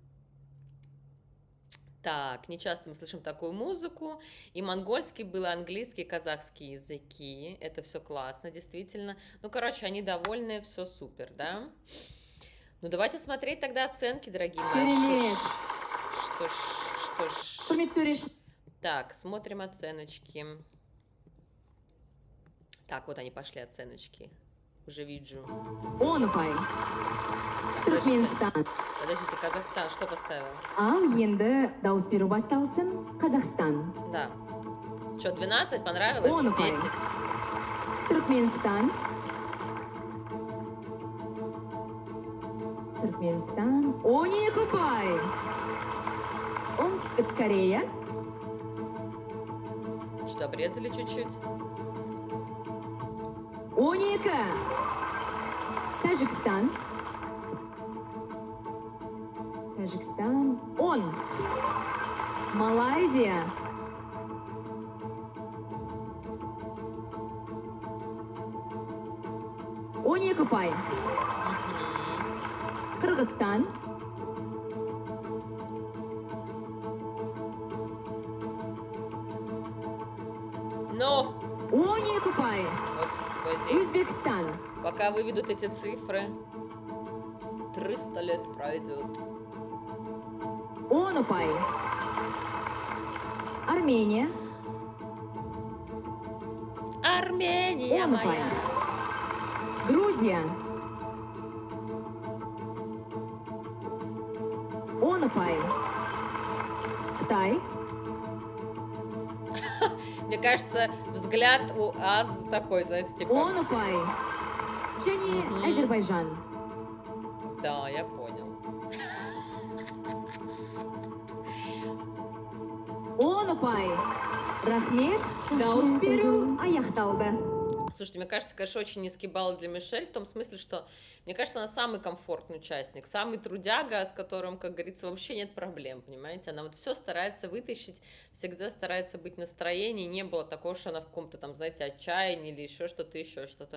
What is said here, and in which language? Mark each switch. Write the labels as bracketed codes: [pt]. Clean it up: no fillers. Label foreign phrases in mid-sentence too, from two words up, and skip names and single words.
[ru] Так, нечасто мы слышим такую музыку. И монгольский был, и английский, и казахский языки. Это все классно, действительно. Ну, короче, они довольны, все супер, да. Ну, давайте смотреть тогда оценки, дорогие мои. [kk] Керемет. [ru] Что ж. [kk] Құрметті төреші. [ru] Так, смотрим оценочки. Так, вот они пошли, оценочки. Уже вижу. [kk] 10 ұпай. Түркменстан. [ru] Подождите, Казахстан, что поставил? [kk] Ал енді дауыс беру басталсын. Қазақстан. [ru] Да. Что, 12 понравилось? [kk] 10 ұпай. 10. Түркменстан. Түркменстан. 12 ұпай. Оңтүстік Корея. [ru] Что, обрезали чуть-чуть? 12. [kk] Тәжікстан. Тәжікстан. 10. Малайзия. Он екі ұпай. Қырғызстан. [ru] Ну, [kk] 12 ұпай. [ru] господи. [kk] Өзбекстан. [ru] Пока выведут эти цифры, 300 лет пройдет. [kk] 10 ұпай. Армения. Армения 10 ұпай. [ru] моя. [kk] Грузия. 10 ұпай. Қытай. [ru] Мне кажется, взгляд у Аз такой, знаете, типа... [kk] 10 ұпай. Және Әзербайжан. [ru] Да, я понял. [kk] 10 ұпай. Рахмет, дауыс беру аяқталды. [ru] Слушайте, мне кажется, конечно, очень низкий балл для Мишель, в том смысле, что, мне кажется, она самый комфортный участник, самый трудяга, с которым, как говорится, вообще нет проблем, понимаете? Она вот все старается вытащить, всегда старается быть в настроении, не было такого, что она в каком-то там, знаете, отчаянии или еще что-то.